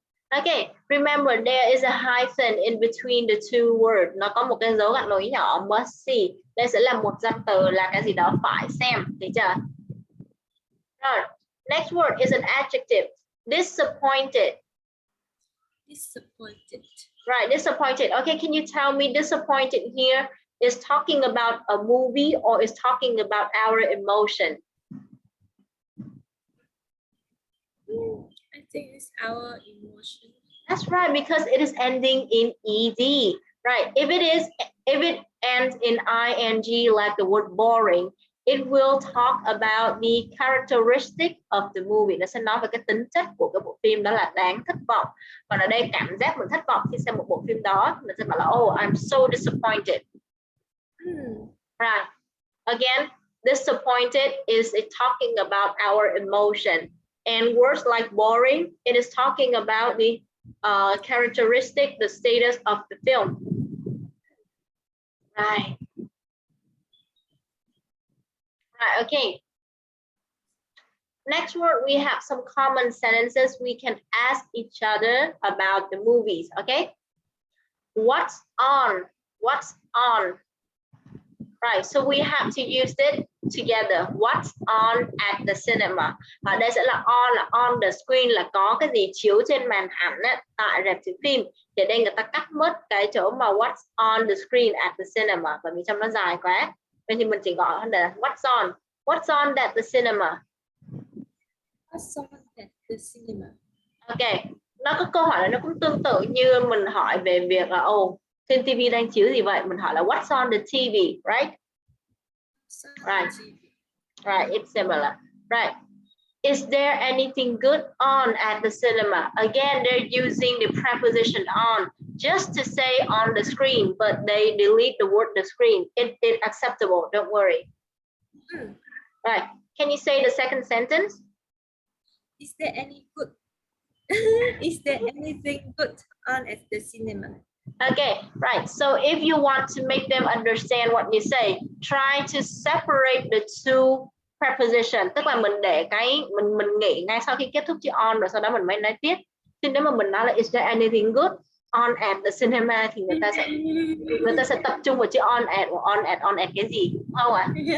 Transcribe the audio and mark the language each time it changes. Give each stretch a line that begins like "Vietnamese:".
English: Okay, remember there is a hyphen in between the two words.
Vietnamese: Nó có một cái dấu gạch nối nhỏ, must see. Đây sẽ là một danh từ là cái gì đó phải xem, thấy chưa?
English: Rồi, next word is an adjective. Disappointed. Disappointed. Right, disappointed. Okay, can you tell me disappointed here is talking about a movie or is talking about our emotion? I think it's our emotion. That's right, because it is ending in ed. Right, if it ends in ing like the word boring, it will talk about the characteristic of the movie.
Vietnamese: Nó sẽ nói về cái tính chất của cái bộ phim đó là đáng thất vọng. Còn ở đây cảm giác mình thất vọng khi xem một bộ phim đó, mình sẽ bảo là
English: oh, I'm so disappointed. Right. Again, disappointed is talking about our emotion. And words like boring, it is talking about the characteristic, the status of the film. Right. Right, okay. Next word, we have some common sentences we can ask each other about the movies, okay? What's on? What's on? Right, so we have to use it together. What's on at the cinema?
Vietnamese: Ở đây sẽ là
English: on the screen
Vietnamese: là có cái gì chiếu trên màn ảnh á, tại rạp chiếu phim. Thì đây người ta cắt mất cái chỗ mà
English: what's on the screen at the cinema,
Vietnamese: bởi vì trong nó dài quá. Vậy thì mình chỉ gọi là
English: what's on. What's on at the cinema? What's on at the cinema?
Vietnamese: Ok, nó có câu hỏi là nó cũng tương tự như mình hỏi về việc là trên TV đang chiếu gì vậy? Mình hỏi là
English: what's on the TV, right? Right. Right, it's similar. Right. Is there anything good on at the cinema? Again, they're using the preposition on just to say on the screen, but they delete the word the screen. It's acceptable, don't worry. Right. Can you say the second sentence? Is there any good? Is there anything good on at the cinema? Okay, right. So if you want to make them understand what you say, try to separate the two prepositions.
Vietnamese: Tức là mình để mình nghĩ ngay sau khi kết thúc chữ on rồi sau đó mình mới nói tiếp. Thì nếu mà mình nói là
English: is there anything good on at the cinema
Vietnamese: thì người ta sẽ tập trung vào chữ on at cái gì, đúng không ạ?